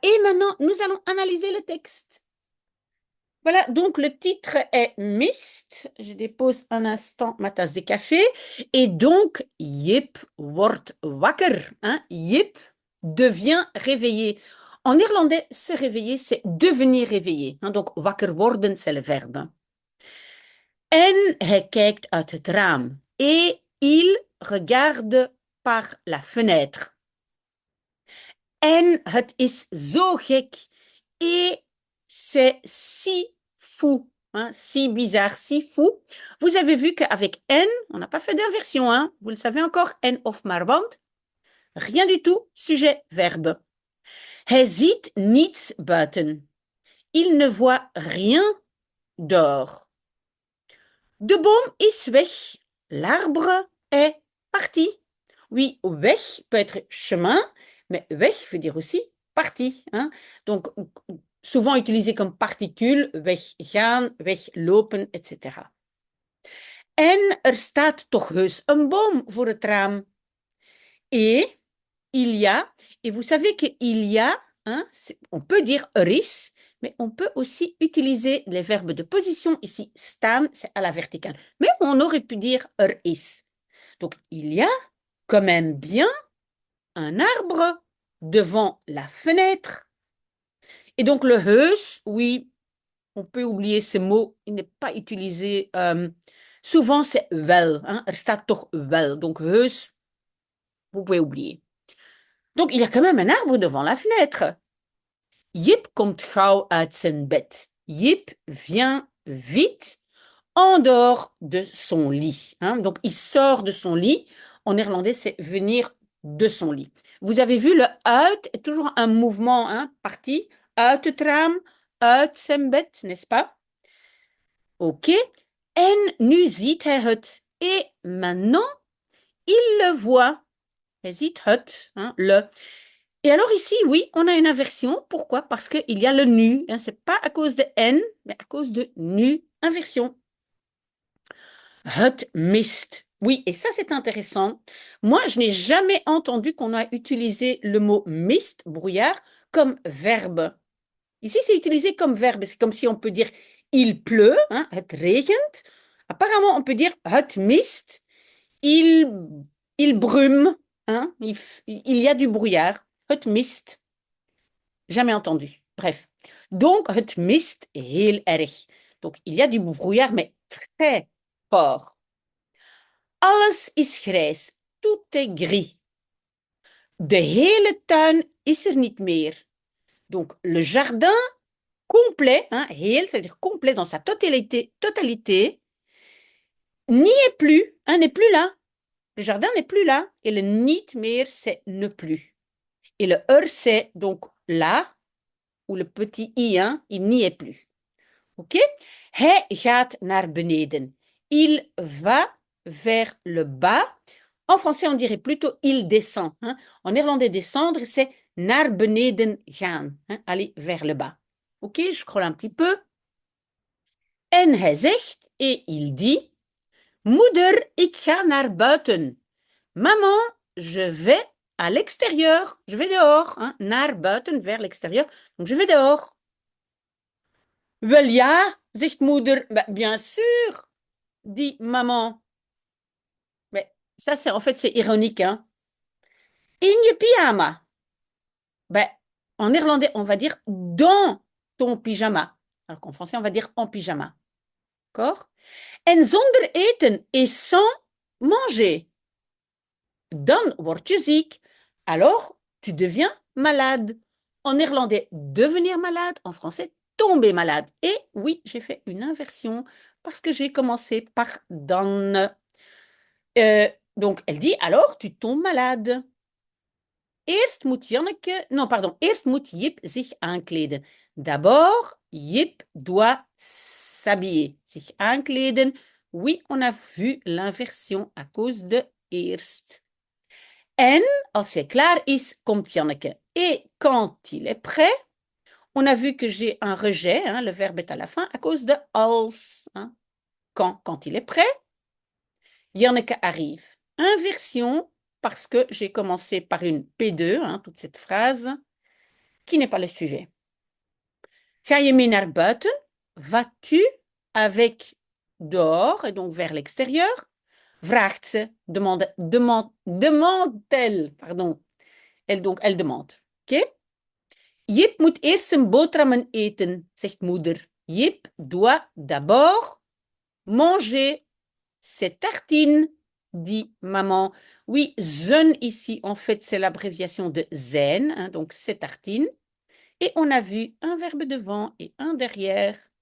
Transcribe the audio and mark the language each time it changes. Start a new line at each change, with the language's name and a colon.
French: Et maintenant, nous allons analyser le texte. Voilà, donc le titre est Mist. Je dépose un instant ma tasse de café. Et donc,
Dutch: Jip wordt wakker.
French: Hein? Jip devient réveillé. En néerlandais, se réveiller, c'est devenir réveillé. Hein? Donc,
Dutch: wakker worden,
French: c'est le verbe.
Dutch: En hij kijkt uit het raam.
French: Et il regarde par la fenêtre.
Dutch: En het is zo gek.
French: Et c'est si fou. hein, si bizarre, si fou. Vous avez vu qu'avec N, on n'a pas fait d'inversion, hein. Vous le savez encore, N of Marband. Rien du tout, sujet, verbe.
Dutch: Hij ziet niets buiten.
French: Il ne voit rien dehors.
Dutch: De boom is weg.
French: L'arbre est parti. Oui, weg peut être chemin, mais weg veut dire aussi parti, hein. Donc, souvent utilisé comme particule, weggaan, weglopen, etc.
Dutch: En er staat toch heus een boom voor het raam.
French: Et il y a, et vous savez qu'il y a, hein, on peut dire
Dutch: er is,
French: mais on peut aussi utiliser les verbes de position. Ici, staan, c'est à la verticale. Mais on aurait pu dire
Dutch: er is.
French: Donc, il y a quand même bien un arbre devant la fenêtre. Et donc, le heus, oui, on peut oublier ce mot, il n'est pas utilisé. Souvent, c'est wel, hein,
Dutch: er staat toch wel.
French: Donc, heus, vous pouvez oublier. Donc, il y a quand même un arbre devant la fenêtre.
Dutch: Jip komt gauw uit zijn bed.
French: Jip vient vite en dehors de son lit, hein. Donc, il sort de son lit. En néerlandais, c'est venir de son lit. Vous avez vu, le uit est toujours un mouvement, hein, parti.
Dutch: Uit het raam, uit zijn bed,
French: n'est-ce pas?
Dutch: Ok. En nu ziet hij het.
French: Et maintenant, il le voit.
Dutch: Hij ziet het,
French: hein, le. Et alors ici, oui, on a une inversion. Pourquoi? Parce qu'il y a le nu. Hein, ce n'est pas à cause de N, mais à cause de nu, inversion.
Dutch: Het mist.
French: Oui, et ça c'est intéressant. Moi, je n'ai jamais entendu qu'on a utilisé le mot mist, brouillard, comme verbe. Ici, c'est utilisé comme verbe. C'est comme si on peut dire il pleut, hein,
Dutch: het regent.
French: Apparemment, on peut dire
Dutch: het mist,
French: il brume, hein, il y a du brouillard.
Dutch: Het mist.
French: Jamais entendu. Bref.
Dutch: Donc, het mist heel erg.
French: Donc, il y a du brouillard, mais très fort.
Dutch: Alles is grijs.
French: Tout est gris.
Dutch: De hele tuin is er niet meer.
French: Donc, le jardin complet, hein, heel, ça veut dire complet dans sa totalité, n'y est plus, hein, n'est plus là. Le jardin n'est plus là. Et le niet meer, c'est ne plus. Et le c'est donc là, ou le petit i, hein, il n'y est plus. Ok?
Dutch: Hij gaat naar beneden.
French: Il va vers le bas. En français, on dirait plutôt il descend, hein. En néerlandais, descendre, c'est
Dutch: naar beneden gaan,
French: hein, aller vers le bas. Ok, je scrolle un petit peu.
Dutch: En hij zegt,
French: et il dit,
Dutch: moeder, ik ga naar buiten.
French: Maman, je vais à l'extérieur. Je vais dehors, hein,
Dutch: naar buiten,
French: vers l'extérieur. Donc, je vais dehors.
Dutch: Wel ja, zegt moeder.
French: Bien sûr, dit maman. Mais ça, c'est en fait, c'est ironique, hein.
Dutch: In je pyjama.
French: En néerlandais, on va dire dans ton pyjama. Alors qu'en français, on va dire en pyjama. D'accord?
Dutch: En zonder eten
French: et sans manger.
Dutch: Dan word je ziek.
French: Alors, tu deviens malade. En néerlandais, devenir malade. En français, tomber malade. Et oui, j'ai fait une inversion parce que j'ai commencé par dan. Donc, elle dit, alors, tu tombes malade.
Dutch: Eerst moet Janneke,
French: non, pardon,
Dutch: eerst moet Jip zich aankleden.
French: D'abord, Jip doit s'habiller.
Dutch: Zich aankleden.
French: Oui, on a vu l'inversion à cause de eerst.
Dutch: En als hij klaar is, komt Janneke.
French: Et quand il est prêt, on a vu que j'ai un rejet, hein, le verbe est à la fin, à cause de als. Hein. Quand il est prêt, Janneke arrive. Inversion, parce que j'ai commencé par une P2, hein, toute cette phrase, qui n'est pas le sujet.
Dutch: Ga je mee naar buiten?
French: Vas-tu avec dehors, et donc vers l'extérieur?
Dutch: Vraagt ze,
French: demande-t-elle, pardon. Elle demande. Ok?
Dutch: Jip moet eerst zijn boterhammen eten, zegt moeder.
French: Jip doit d'abord manger ses tartines, dit maman. Oui, zijn ici, en fait, c'est l'abréviation de zijn, hein, donc ses tartines. Et on a vu un verbe devant et un derrière.